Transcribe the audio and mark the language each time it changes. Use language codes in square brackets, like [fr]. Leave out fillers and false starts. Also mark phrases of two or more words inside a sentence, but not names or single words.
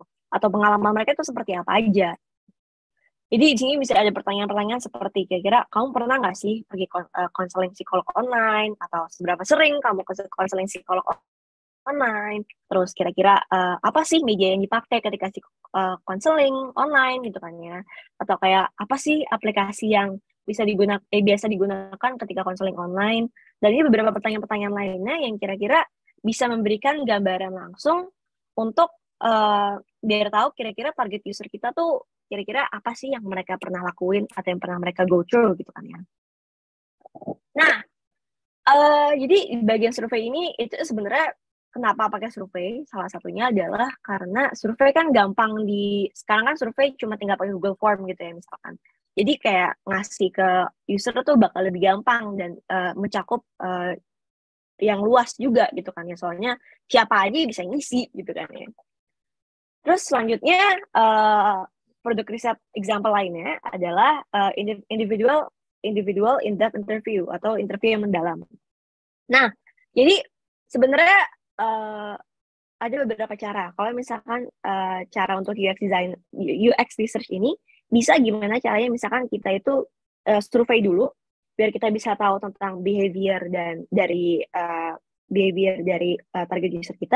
[id] Atau pengalaman mereka tuh seperti apa aja. Jadi di sini bisa ada pertanyaan-pertanyaan seperti kira-kira kamu pernah nggak sih pergi konseling psikolog online, atau seberapa sering kamu ke konseling psikolog online, terus kira-kira apa sih media yang dipakai ketika konseling online gitu kan ya, atau kayak apa sih aplikasi yang biasa digunakan ketika konseling online. Dan ini beberapa pertanyaan-pertanyaan lainnya yang kira-kira bisa memberikan gambaran langsung untuk biar tahu kira-kira target user kita tuh kira-kira apa sih yang mereka pernah lakuin atau yang pernah mereka [en] go through [id] gitu kan ya. Nah, jadi di bagian survei ini itu sebenarnya kenapa pakai survei? Salah satunya adalah karena survei kan gampang sekarang kan survei cuma tinggal pakai Google Form gitu ya misalkan. Jadi kayak ngasih ke user tuh bakal lebih gampang dan mencakup yang luas juga gitu kan ya. Soalnya siapa aja bisa ngisi gitu kan ya. Terus selanjutnya produk riset example lainnya adalah [en] individual in-depth interview [id] atau interview yang mendalam. Nah, jadi sebenarnya ada beberapa cara. Kalau misalkan cara untuk [en] UX research [id] ini bisa gimana caranya misalkan kita itu survei dulu biar kita bisa tahu tentang behavior dari target user kita.